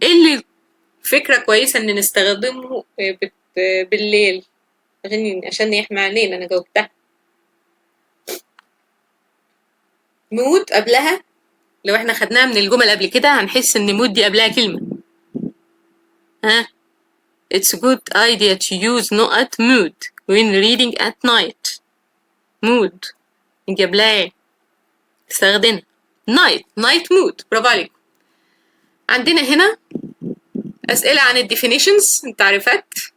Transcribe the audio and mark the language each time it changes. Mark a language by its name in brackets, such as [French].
[Arabic] ايه اللي فكرة كويسة ان نستخدمه بالليل عشان يحمي علينا. انا جاوبتها. مود قبلها، لو احنا خدناها من الجمل قبل كده هنحس ان مود دي قبلها كلمة. [English] ها it's a good idea to use نقط mood when reading at night. [Arabic] mood نجيب لها ايه؟ استخدمها night mood. برافو عليكم. عندنا هنا أسئلة عن الديفينيشنز، التعريفات.